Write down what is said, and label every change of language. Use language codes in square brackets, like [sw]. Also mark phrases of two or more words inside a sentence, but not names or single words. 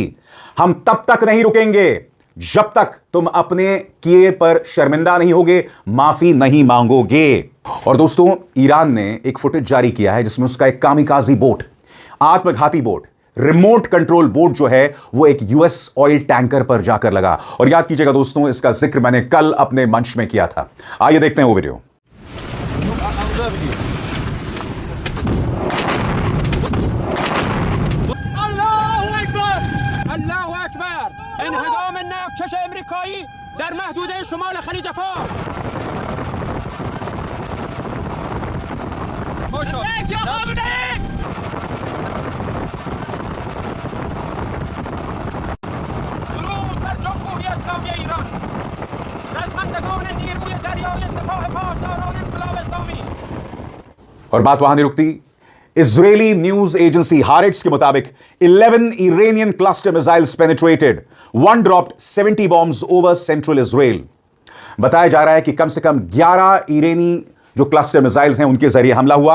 [hi] हम तब तक नहीं रुकेंगे जब तक तुम अपने किए पर शर्मिंदा नहीं होगे, माफी नहीं मांगोगे। और दोस्तों, ईरान ने एक फुटेज जारी किया है जिसमें उसका एक [en] kamikaze boat, [hi] आत्मघाती बोट, [en] remote control boat [hi] जो है वो एक [en] US oil tanker [hi] पर जाकर लगा। और याद कीजिएगा दोस्तों, इसका जिक्र मैंने कल अपने मंच में किया था। आइए देखते हैं वो वीडियो। [fa] انهدام نفتکش امریکایی در محدوده شمال خلیج فارس. درود بر جمهوری اسلامی ایران، رزمندگان نیروی دریای سپاه پاسداران انقلاب اسلامی. [hi] और बात वहां नहीं रुकती। इजरायली न्यूज एजेंसी हारेट्स के मुताबिक [en] 11 Iranian cluster missiles penetrated, one dropped 70 bombs over central Israel. [hi] बताया जा रहा है कि कम से कम 11 ईरानी जो [en] cluster missiles [hi] हैं उनके जरिए हमला हुआ।